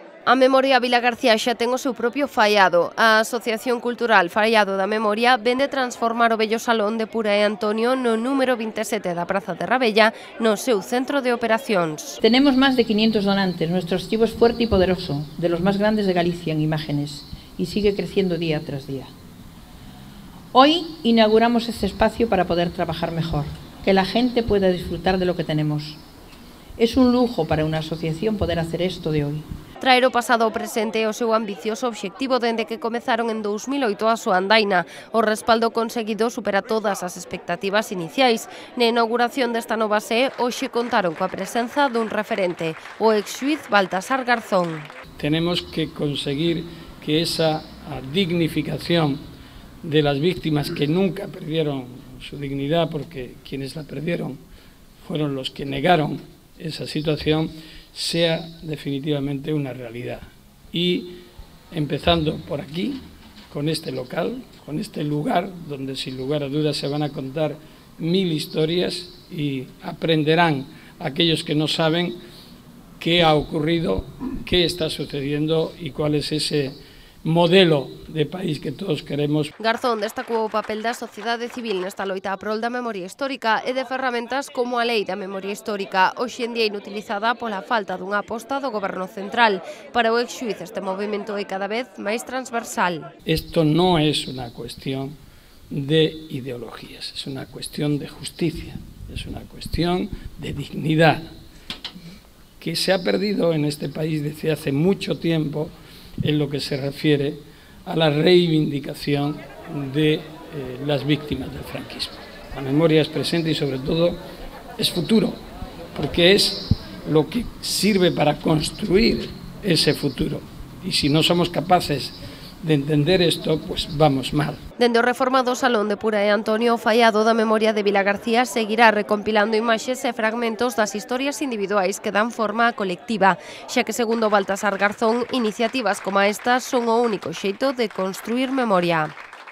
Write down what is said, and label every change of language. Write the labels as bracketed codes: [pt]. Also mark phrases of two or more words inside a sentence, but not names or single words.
[gl] A Memoria Vilagarcía xa ten o seu propio faiado. A Asociación Cultural Faiado da Memoria vende transformar o vello salón de Pura e Antonio no número 27 da Praza de Rabella no seu centro de operacións. [es] Tenemos más de 500 donantes. Nuestro archivo es fuerte y poderoso, de los más grandes de Galicia en imágenes, y sigue creciendo día tras día. Hoy inauguramos este espacio para poder trabajar mejor, que la gente pueda disfrutar de lo que tenemos. Es un lujo para una asociación poder hacer esto de hoy. [gl] Traer o pasado ao presente é o seu ambicioso obxectivo dende que comezaron en 2008 a súa andaina. O respaldo conseguido supera todas as expectativas iniciais. Na inauguración desta nova sé, hoxe contaron coa presenza dun referente, o ex-xuíz Baltasar Garzón. [es] Tenemos que conseguir que esa dignificación de las víctimas que nunca perdieron su dignidad, porque quienes la perdieron fueron los que negaron esa situación, sea definitivamente una realidad. Y empezando por aquí, con este local, con este lugar, donde sin lugar a dudas se van a contar 1000 historias y aprenderán aquellos que no saben qué ha ocurrido, qué está sucediendo y cuál es ese modelo de país que todos queremos. [gl] Garzón destacou o papel da sociedade civil nesta loita a prol da memoria histórica e de ferramentas como a Lei da Memoria Histórica, hoxe en día inutilizada pola falta dunha aposta do Goberno Central. Para o ex-xuíz este movimento é cada vez máis transversal. [es] Esto no es una cuestión de ideologías, es una cuestión de justicia, es una cuestión de dignidad, que se ha perdido en este país desde hace mucho tiempo en lo que se refiere a la reivindicación de las víctimas del franquismo. La memoria es presente y sobre todo es futuro, porque es lo que sirve para construir ese futuro. Y si no somos capaces de entender esto, pues vamos mal. [gl] Dende o reformado Salón de Pura e Antonio, o faiado da Memoria de Vilagarcía seguirá recompilando imaxes e fragmentos das historias individuais que dan forma á colectiva, xa que, segundo Baltasar Garzón, iniciativas como esta son o único xeito de construir memoria.